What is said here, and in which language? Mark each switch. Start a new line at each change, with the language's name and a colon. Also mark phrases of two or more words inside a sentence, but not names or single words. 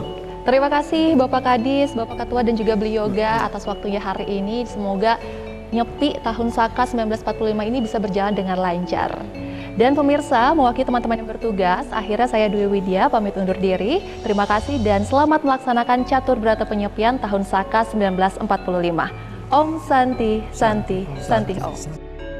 Indonesian: Terima kasih Bapak Kadis, Bapak Ketua dan juga Beli Yoga atas waktunya hari ini. Semoga Nyepi tahun Saka 1945 ini bisa berjalan dengan lancar. Dan pemirsa, mewakili teman-teman yang bertugas, akhirnya saya Dwi Widya pamit undur diri. Terima kasih dan selamat melaksanakan catur berata penyepian tahun Saka 1945.
Sanskrit: Om Santi, Santi, Santi Om.